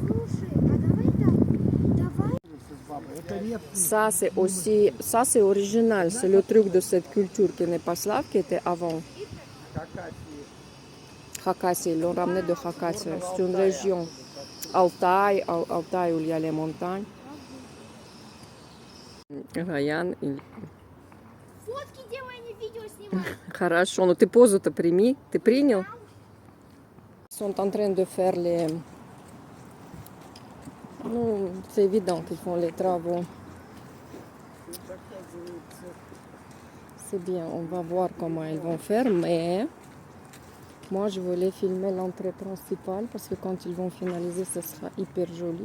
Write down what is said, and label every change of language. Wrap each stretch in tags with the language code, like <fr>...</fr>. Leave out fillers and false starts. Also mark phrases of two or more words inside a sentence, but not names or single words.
<fr>Ça, c'est aussi, ça, c'est original. C'est le truc de cette culture qui n'est pas slave, qui était avant. Khakassie, ils l'ont ramené de Khakassie. C'est une région. Altaï, où il y a les montagnes. Ryan, il...</fr> <ru>Фотки делай, не видео снимай. Хорошо, но ты позу-то прими. Ты принял?</ru> <fr>Ils sont en train de faire les... Non, c'est évident qu'ils font les travaux. C'est bien, on va voir comment ils vont faire, mais moi je voulais filmer l'entrée principale parce que quand ils vont finaliser, ce sera hyper joli.</fr>